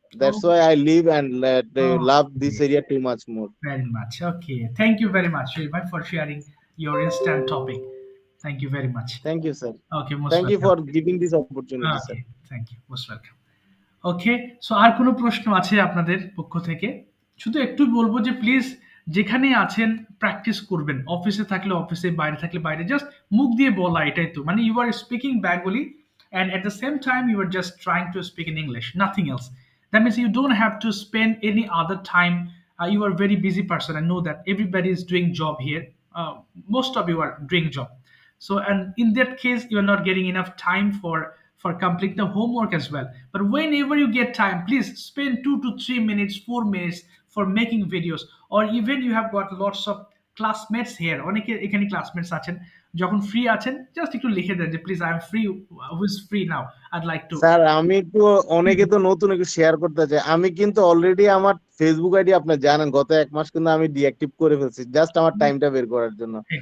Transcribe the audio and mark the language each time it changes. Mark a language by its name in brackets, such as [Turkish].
[English] That's why I live and love this Okay. area too much more. Very much. Okay. Thank you very much, Shilbhai, for sharing your instant topic. Thank you very much. Thank you, sir. Okay, most Thank you welcome. for giving this opportunity, sir. Okay, thank you. Most welcome. [Bangla] Okay, so আর কোনো প্রশ্ন আছে আপনাদের পক্ষ থেকে? শুধু একটু বলবো যে প্লিজ যেখানে আছেন প্র্যাকটিস করবেন, অফিসে থাকলে অফিসে, বাইরে থাকলে বাইরে, জাস্ট মুখ দিয়ে বলা, এটাই তো, মানে [English] You are speaking Bengali and at the same time you are just trying to speak in English, nothing else. That means you don't have to spend any other time. You are a very busy person. I know that everybody is doing job here. Most of you are doing job. So, and in that case, you are not getting enough time for complete the homework as well. But whenever you get time, please spend 2 to 3 minutes, 4 minutes for making videos, or even you have got lots of classmates here, [Bangla] অনেকে এখানে classmates আছেন, যখন free আছেন just একটু লিখে দেন যে [English] Please I am free, who is free now, I'd like to. [Bangla] Sir আমি একটু অনেকে তো নতুন একটু শেয়ার করতে চাই, আমি কিন্তু অলরেডি আমার ফেসবুক আইডি আপনি জানেন গত 1 মাস কিন্তু আমি ডিঅ্যাক্টিভ করে ফেলছি জাস্ট আমার টাইমটা বের করার জন্য।